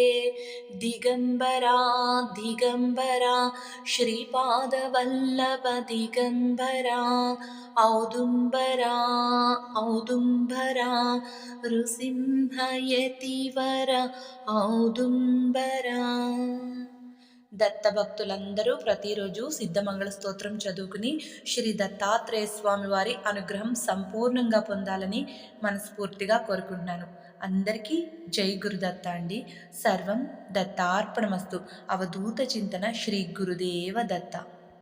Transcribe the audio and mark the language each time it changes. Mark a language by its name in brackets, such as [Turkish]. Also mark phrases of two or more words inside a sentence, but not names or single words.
[Sanskrit] दिगम्बरा दिगम्बरा श्रीपादवल्लभ दिगम्बरा, औदुम्बरा औदुम्बरा नृसिंहयतिवर औदुम्बरा। [Telugu] దత్తభక్తులందరూ ప్రతిరోజు సిద్ధమంగళ స్తోత్రం చదువుకుని శ్రీ దత్తాత్రేయ స్వామి వారి అనుగ్రహం సంపూర్ణంగా పొందాలని మనస్ఫూర్తిగా కోరుకుంటున్నాను. అందరికీ జై గురుదత్త అండి. సర్వం దత్తార్పణమస్తు. అవధూత చింతన శ్రీ గురుదేవ దత్త.